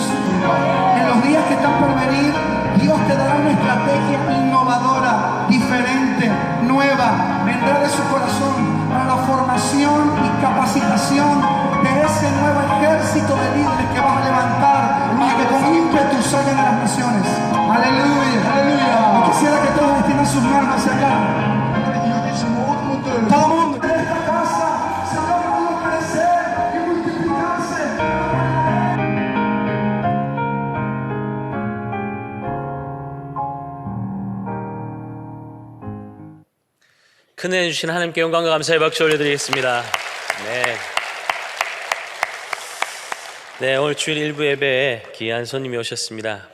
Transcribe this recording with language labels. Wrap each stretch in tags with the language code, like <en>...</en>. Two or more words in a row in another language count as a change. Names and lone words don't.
<es>En los días que están por venir, Dios te dará una estrategia innovadora, diferente, nueva, vendrá de su corazón para la formación y capacitación de ese nuevo ejército de líderes que vas a levantar y que con ímpetu salgan a las naciones. Aleluya, aleluya. Yo quisiera que todos extiendan sus manos hacia acá. Todo el mundo en esta casa se va a crecer y multiplicarse.</es> <ko>큰 은혜 주신 하나님께 영광과 감사의 박수 올려드리겠습니다. 네, 오늘 주일 일부 예배에 귀한 손님이 오셨습니다.</ko>